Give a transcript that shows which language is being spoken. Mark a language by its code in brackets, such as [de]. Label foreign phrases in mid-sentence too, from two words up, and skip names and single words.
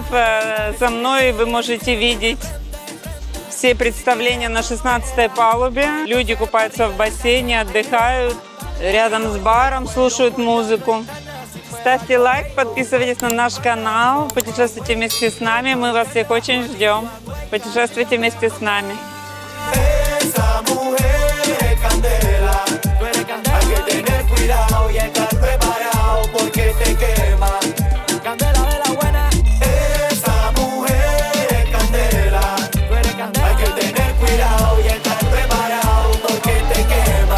[ru] За мной вы можете видеть все представления на 16-й палубе. Люди купаются в бассейне, отдыхают рядом с баром, слушают музыку. ставьте лайк, подписывайтесь на наш канал, путешествуйте вместе с нами. Мы вас всех очень ждем. Путешествуйте вместе с нами. [es] Esa mujer es candela, tú eres candela. Hay que tener cuidado y estar preparado porque te quema. Candela de la buena. Esa mujer es candela, tú eres candela. Hay que tener cuidado y estar preparado porque te quema.